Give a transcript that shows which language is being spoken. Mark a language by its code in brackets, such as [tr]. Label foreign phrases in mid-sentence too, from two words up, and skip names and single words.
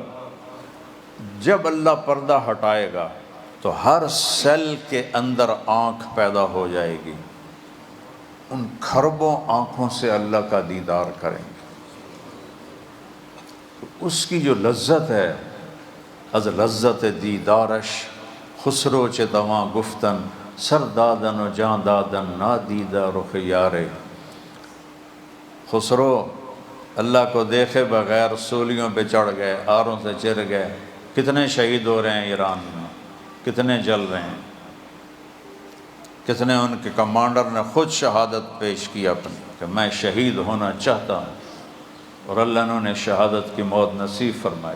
[ur] جب اللہ پردہ ہٹائے گا تو ہر سیل کے اندر آنکھ پیدا ہو جائے گی، ان کھربوں آنکھوں سے اللہ کا دیدار کریں گے۔ اس کی جو لذت ہے، [fa] از لذت دیدارش خسرو چه دواں گفتن، سر دادن و جان دادن نادیدہ رخ یارے۔ [ur] خسرو اللہ کو دیکھے بغیر سولیوں پہ چڑھ گئے، آروں سے چر گئے۔ کتنے شہید ہو رہے ہیں ایران میں، کتنے جل رہے ہیں، کتنے ان کے کمانڈر نے خود شہادت پیش کی اپنی کہ میں شہید ہونا چاہتا ہوں، اور اللہ نے انہیں شہادت کی موت نصیب فرمائی۔